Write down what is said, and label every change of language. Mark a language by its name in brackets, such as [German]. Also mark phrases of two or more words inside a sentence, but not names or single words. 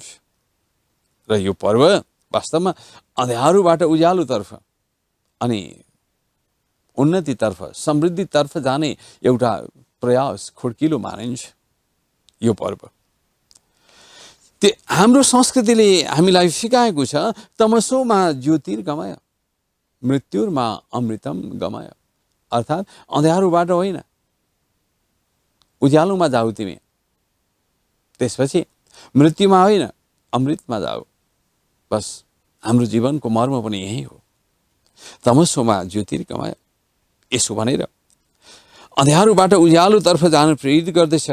[Nepali] र यो पर्व वास्तवमा अँध्यारोबाट उज्यालोतर्फ अनि उन्नतितर्फ, समृद्धितर्फ जाने एउटा प्रयास खुड्किलो मानिन्छ यो पर्व। हाम्रो संस्कृतिले हामीलाई सिकाएको छ, [Sanskrit] तमसोमा ज्योतिर्गमय मृत्युर्मा अमृतम गमय, [Nepali] अर्थात् अँध्यारोबाट होइन उज्यालोमा जाऊ तिमी, त्यसपछि मृत्युमा होइन अमृतमा जाऊ। बस हाम्रो जीवनको मर्म पनि यही हो, [Sanskrit] तमसोमा ज्योतिर्गमय। [Nepali] यसो भनेर अँध्यारोबाट उज्यालोतर्फ जान प्रेरित गर्दछ।